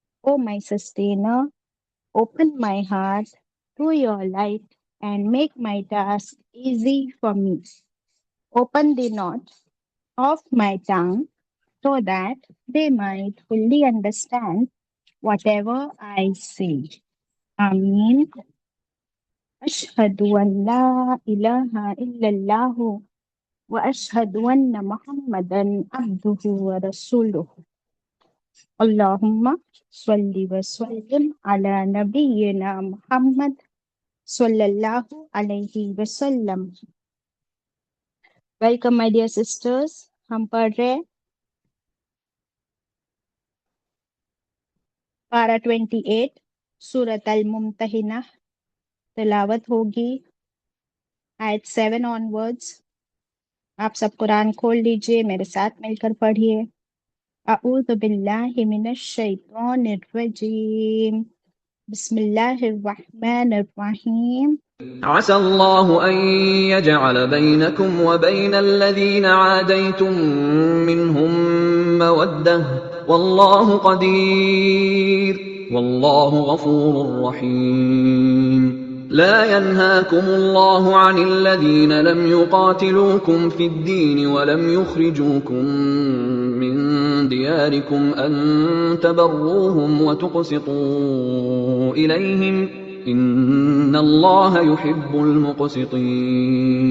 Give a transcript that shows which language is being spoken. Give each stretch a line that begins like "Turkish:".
English: O my sustainer, open my heart to your light and make my task easy for me. Open the knot of my tongue so that they might fully understand whatever I say. Ameen.
Arabic: أشهد أن لا إله إلا الله وأشهد أن محمدا عبده ورسوله. اللهم صل وسلم على نبينا محمد صلى الله عليه وسلم.
English: Welcome my dear sisters.
Hindi: हम पढ़ रहे पारा 28 सूरत अल-मुम्तहिना. तिलावत होगी आयत 7 onwards. आप सब कुरान खोल लीजिए, मेरे साथ मिलकर पढ़िए.
Arabic: अऊज़ु बिल्लाहि मिनश शैतानिर रजीम. बिस्मिल्लाहिर रहमानिर रहीम. عسى الله أن يجعل بينكم وبين الذين عاديتم منهم مودة والله قدير والله غفور رحيم. لا ينهاكم الله عن الذين لم يقاتلوكم في الدين ولم يخرجوكم من دياركم أن تبروهم وتقسطوا إليهم إن الله يحب المقسطين.